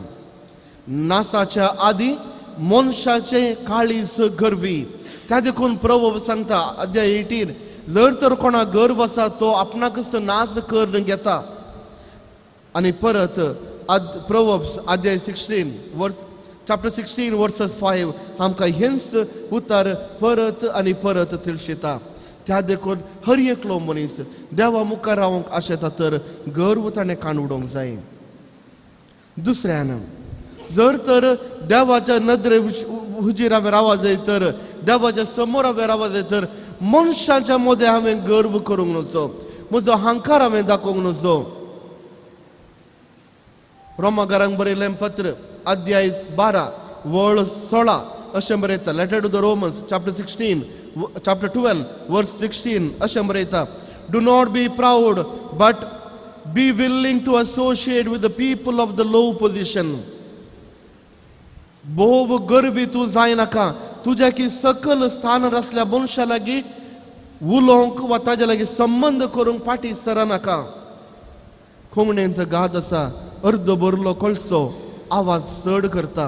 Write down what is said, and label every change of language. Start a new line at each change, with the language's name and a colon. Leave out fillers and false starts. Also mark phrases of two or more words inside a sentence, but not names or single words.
Konkani: नासाच्या आदी मनशाचे काळीज गर्वी. त्या देखून प्रवर्ब्स सांगता अध्याय 18, जर तर कोणा गर्व आसा तो आपणाकच नाश करून घेता. आनी परत प्रवर्ब्स अध्याय 16
English: chapter 16 verses 5
Konkani: आमकां हेंच उतर परत आनी परत तिळशिता. त्या देखून हर एकलो मनीस देवा मुखार रावंक आशेता तर गर्व ताणें काण उडोवंक जाय. दुसऱ्यान, जर तर देवाच्या नदरे हुजीर हांवें रावा जाय तर, देवाच्या समोर हांवें रावा जाय तर मनशाच्या मदें हांवें गर्व करूंक नजो. म्हजो अहंकार हांवें दाखोवंक नजो. रोमाकारांक बरयलें पत्र अध्याय 12 वळ 16 अशें बरयता.
English: letter to the Romans chapter 16 chapter 12 verse 16
Konkani: अशें बरयता.
English: do not be proud but be willing to associate with the people of the low position.
Konkani: भोव गर्वी तूं जाय नाका. तुज्या की सकल स्थानार आसल्या मनशा लागीं उलोवंक वा ताज्या लागीं संबंध करूंक फाटीं सरा नाका. कोमणेंत गाद आसा, अर्द भरलो कळसो आवाज चड करता.